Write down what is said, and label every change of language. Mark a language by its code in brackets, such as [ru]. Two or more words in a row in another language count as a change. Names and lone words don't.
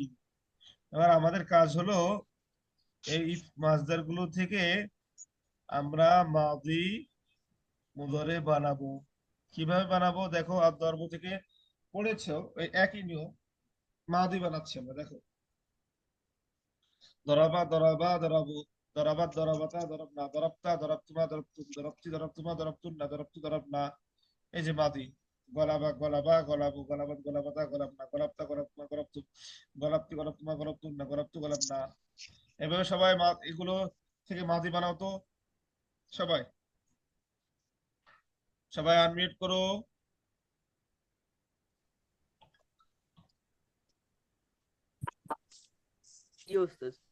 [bn] এবার আমাদের কাজ হলো এই মাসদার গুলো থেকে আমরা মাদি মুদরে বানাবো। কিভাবে বানাবো দেখো, আর দর্ব থেকে পড়েছো, ওই একই নিয়ম। মাদি বানাচ্ছি আমরা, দেখো। [ar] ضَرَبَ ضَرَبَا ضَرَبُوا ضَرَبَتْ ضَرَبَتَا ضَرَبْنَ ضَرَبْتَ ضَرَبْتُمَا ضَرَبْتُمْ ضَرَبْتِ ضَرَبْتُمَا ضَرَبْتُنَّ ضَرَبْتُ ضَرَبْنَا. [bn] এই যে মাদি, [ar] غَلَبَ غَلَبَا غَلَبُوا غَلَبَتْ غَلَبَتَا غَلَبْنَ غَلَبْتَ غَلَبْتُمَا غَلَبْتُ غَلَبْتِ غَلَبْتُمَا غَلَبْتُنَّ غَلَبْتُ غَلَبْنَا. [bn] এভাবে সবাই এগুলো থেকে মাদি বানাও তো। সবাই সবাই আনমিউট করো। জি ওস্তাদ।